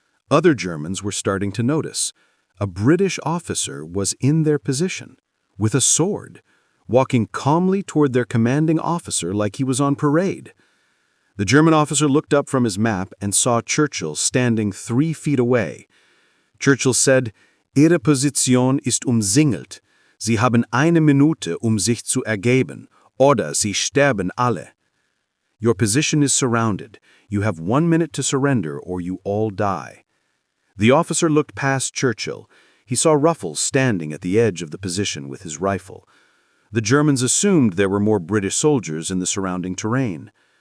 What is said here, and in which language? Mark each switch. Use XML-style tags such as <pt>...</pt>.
<en>Other Germans were starting to notice. A British officer was in their position, with a sword, walking calmly toward their commanding officer like he was on parade. The German officer looked up from his map and saw Churchill standing 3 feet away. Churchill said,</en> <de>"Ihre Position ist umsingelt. Sie haben eine Minute, sich zu ergeben, oder Sie sterben alle."</de> <en>Your position is surrounded. You have 1 minute to surrender or you all die. The officer looked past Churchill. He saw Ruffel standing at the edge of the position with his rifle. The Germans assumed there were more British soldiers in the surrounding terrain.</en>